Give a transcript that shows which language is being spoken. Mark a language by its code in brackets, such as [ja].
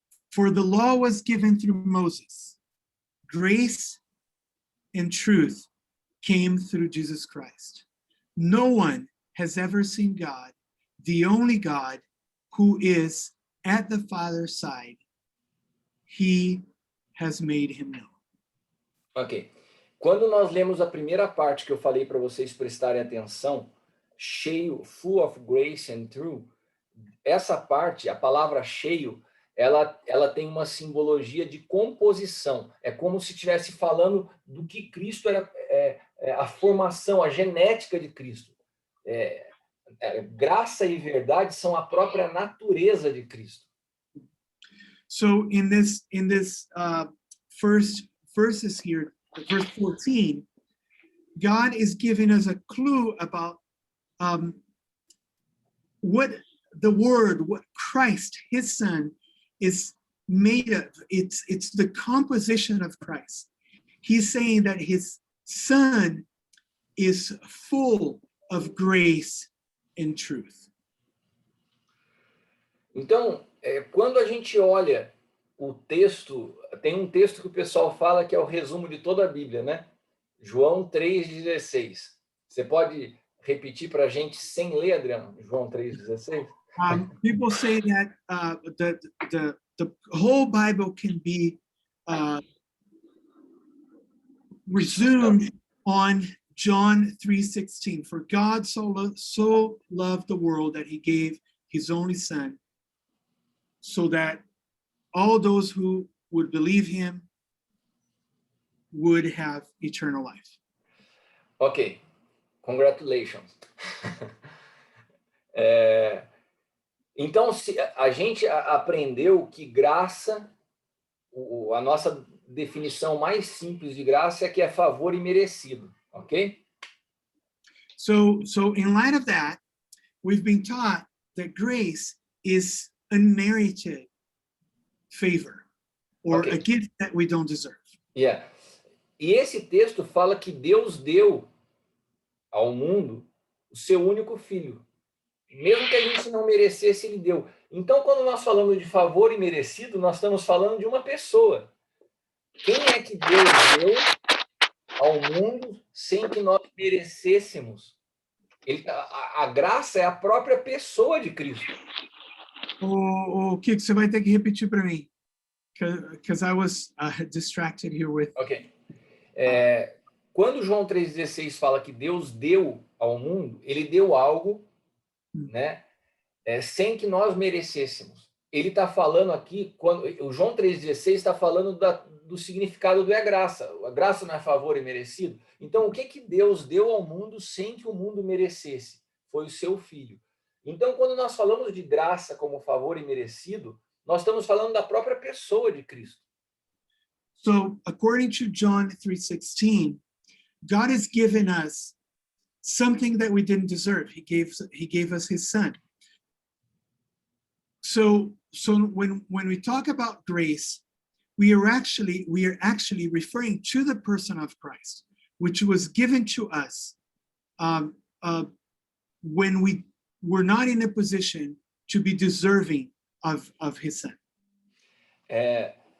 [en] For the law was given through Moses. Grace and truth came through Jesus Christ. No one has ever seen God, the only God who is at the Father's side. He has made him known. Ok. [pt] Quando nós lemos a primeira parte que eu falei para vocês prestarem atenção, cheio, [en] full of grace and truth, [pt] essa parte, a palavra cheio, ela tem uma simbologia de composição. É como se estivesse falando do que Cristo era, a formação, a genética de Cristo. Graça e verdade são a própria natureza de Cristo. [en] So in this first verses here, verse 14, God is giving us a clue about what the Word, what Christ, his Son, is made of. It's the composition of Christ. He's saying that his Son is full of grace and truth. [pt] Então, quando a gente olha o texto, tem um texto que o pessoal fala que é o resumo de toda a Bíblia, né? João 3,16. Você pode repetir para a gente sem ler, Adriano? João 3,16? [en] People say that the whole Bible can be resumed on John 3:16. For God so loved the world that he gave his only Son, so that all those who would believe him would have eternal life. Ok, congratulations. [pt] Então, a gente aprendeu que graça, a nossa definição mais simples de graça é que é favor imerecido, ok? [en] So in light of that, we've been taught that grace is unmerited favor, or Okay. a gift that we don't deserve. Yeah. [pt] E esse texto fala que Deus deu ao mundo o seu único filho. Mesmo que a gente não merecesse, ele deu. Então, quando nós falamos de favor imerecido, nós estamos falando de uma pessoa. Quem é que Deus deu ao mundo sem que nós merecêssemos? A graça é a própria pessoa de Cristo. Kiko, você vai ter que repetir para mim, [en] because I was distracted here with. Ok. [pt] Quando João 3,16 fala que Deus deu ao mundo, ele deu algo, né, sem que nós merecêssemos. Ele está falando aqui, o João 3,16 está falando do significado do graça. A graça não é favor e merecido. Então, o que Deus deu ao mundo sem que o mundo merecesse? Foi o seu Filho. Então, quando nós falamos de graça como favor e merecido, nós estamos falando da própria pessoa de Cristo. [en] So, according to John 3:16, God has given us something that we didn't deserve. He gave us his Son. So when we talk about grace, we are actually referring to the person of Christ, which was given to us when we were not in a position to be deserving of his Son.